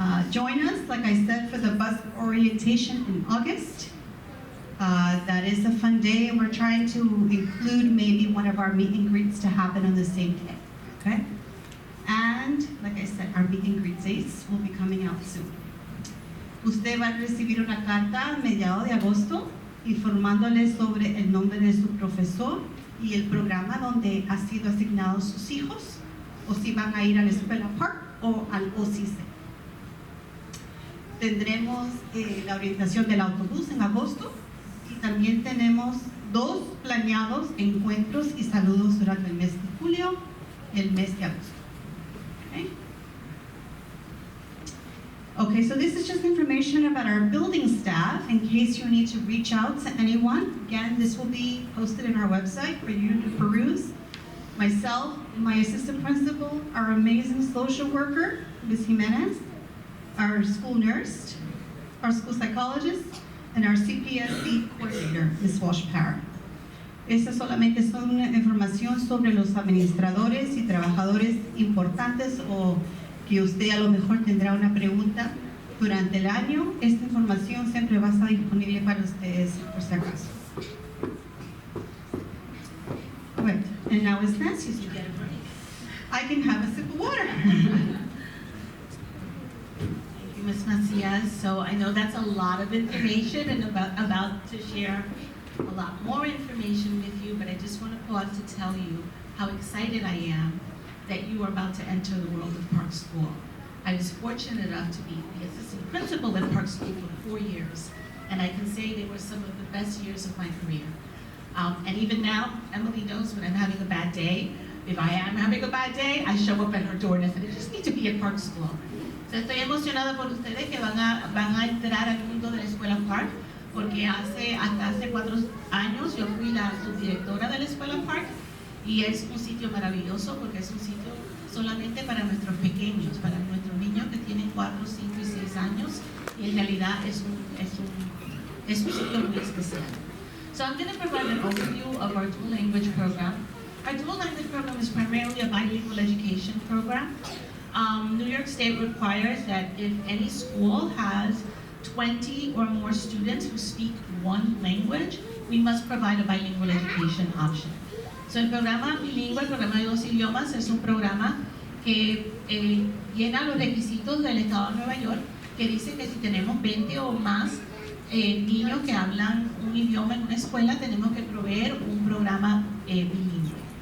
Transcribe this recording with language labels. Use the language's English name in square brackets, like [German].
[English] Join us, like I said, for the bus orientation in August. That is a fun day, and we're trying to include maybe one of our meet and greets to happen on the same day, okay? And, like I said, our meet and greet dates will be coming out soon. [Spanish] Usted va a recibir una carta a mediados de agosto informándole sobre el nombre de su profesor y el programa donde ha sido asignados sus hijos, o si van a ir a la escuela Park o al OCC. Tendremos la orientación del autobús en agosto y también tenemos 2 planeados encuentros y saludos durante el mes de julio y el mes de agosto. [English] Okay, so this is just information about our building staff in case you need to reach out to anyone. Again, this will be posted in our website for you to peruse. Myself, my assistant principal, our amazing social worker, Ms. Jimenez, our school nurse, our school psychologist, and our CPSC coordinator, Ms. Walsh-Parra. [Spanish] Esta solamente es una información sobre los administradores y trabajadores importantes o que usted a lo mejor tendrá una pregunta durante el año. Esta información siempre va a estar disponible para ustedes por si acaso. [English] Right. And now it's Nancy's turn. I can have a sip of water. Thank you, Ms. Macias. So I know that's a lot of information and about to share a lot more information with you, but I just want to pause to tell you how excited I am that you are about to enter the world of Park School. I was fortunate enough to be the assistant principal at Park School for 4 years, and I can say they were some of the best years of my career. And even now, Emily knows when I'm having a bad day. If I am having a bad day, I show up at her door and I say, I just need to be at Park School. [Spanish] So estoy emocionada por ustedes que van a entrar al mundo de la Escuela Park, porque hasta hace 4 años yo fui la subdirectora de la Escuela Park, y es un sitio maravilloso porque es un sitio solamente para nuestros pequeños, para nuestros niños que tienen 4, 5 y 6 años, y en realidad es un sitio muy especial. [English] So I'm going to provide an overview of our dual language program. Our dual language program is primarily a bilingual education program. New York State requires that if any school has 20 or more students who speak one language, we must provide a bilingual education option. [Spanish] So el programa bilingüe, el programa de 2 idiomas, es un programa que llena los requisitos del Estado de Nueva York, que dice que si tenemos 20 o más niños que hablan un idioma en una escuela, tenemos que proveer un programa bilingüe.